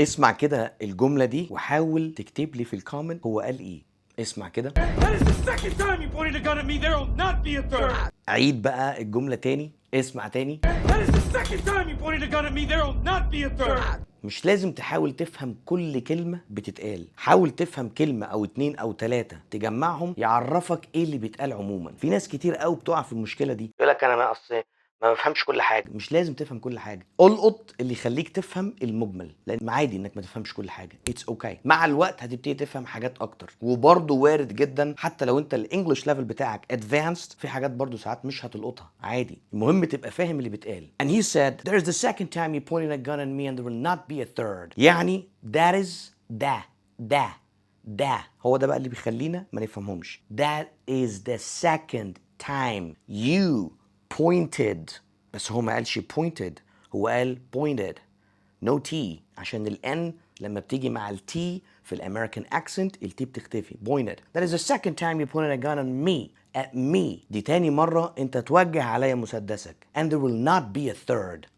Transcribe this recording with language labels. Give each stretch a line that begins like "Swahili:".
Arabic: اسمع كده الجملة دي وحاول تكتب لي في الكومنت هو قال ايه. اسمع كده.
English: That is the second time you pointed a gun at me. There will not be a third.
Arabic: عيد بقى الجملة تاني. اسمع تاني.
English: That is the second time you pointed a gun at me. There will not be a third.
Arabic: مش لازم تحاول تفهم كل كلمة بتتقال، حاول تفهم كلمة أو اتنين أو تلاتة تجمعهم يعرفك إيه اللي بيتقال عموما. في ناس كتير قوي بتقع في المشكلة دي، يقول لك أنا ما بفهمش كل حاجة. مش لازم تفهم كل حاجة، القط اللي يخليك تفهم المجمل، لأن عادي إنك ما تفهمش كل حاجة.
English: It's okay.
Arabic: مع الوقت هتبتدي تفهم حاجات أكتر، وبرضه وارد جدا حتى لو أنت الإنجليش ليفل بتاعك ادفانسد في حاجات برضه ساعات مش هتلقطها عادي. المهم تبقى فاهم اللي بيتقال.
English: And he said there's the second time you pointed a gun at me and there will not be a third.
Arabic: يعني
English: that is
Arabic: ده هو ده بقى اللي بيخلينا ما نفهمهمش.
English: That is the second time you pointed.
Arabic: بس هو ما قالش pointed، هو قال
English: pointed no T
Arabic: عشان ال N لما بتيجي مع ال T في الامريكان accent ال T بتختفي.
English: pointed. That is the second time you pointed a gun at me.
Arabic: دي تاني مرة انت توجه عليا مسدسك.
English: And there will not be a third.